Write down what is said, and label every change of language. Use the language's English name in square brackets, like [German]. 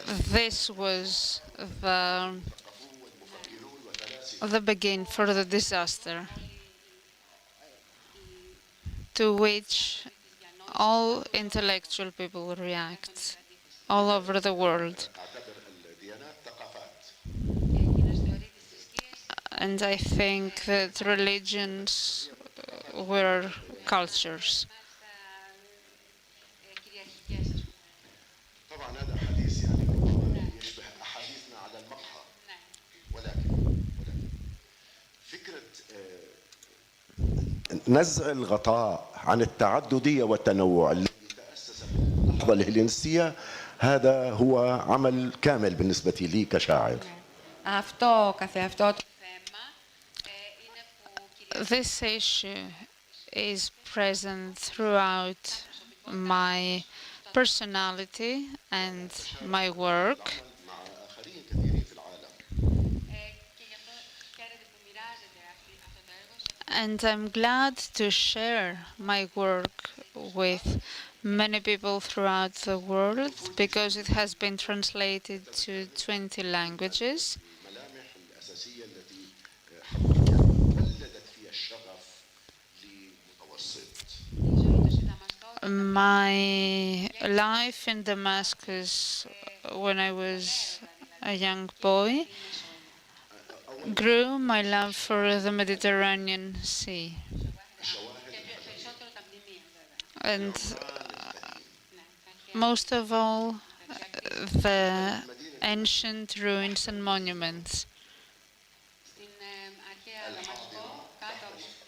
[English] This was the begin for the disaster, to which all intellectual people react all over the world. And I think that religions were cultures. [Arabic] طبعا هذا حديث يعني ربما يشبه أحاديثنا على المقهى ولكن فكرة نزع الغطاء عن التعددية والتنوع الذي تأسس في اللحظة الهلينستية هذا هو عمل كامل بالنسبة لي كشاعر. [Greek] Αυτό καθεαυτό το θέμα είναι που [English] This issue is present throughout my personality and my work. [Arabic] مع آخرين كثيرين في العالم. [Greek] και γι' αυτό χαίρεται που μοιράζεται αυτό το έργο σε [English] And I'm glad to share my work with many people throughout the world because it has been translated to 20 languages. [Arabic] الملامح الأساسية التي حقيقة ولدت فيها الشغف لمتوسط. [English] My life in Damascus when I was a young boy grew my love for the Mediterranean Sea. [Greek] περισσότερο τα μνημεία βέβαια. [English] And most of all, the ancient ruins and monuments. [Greek] Στην αρχαία Δαμασκό, κάτω από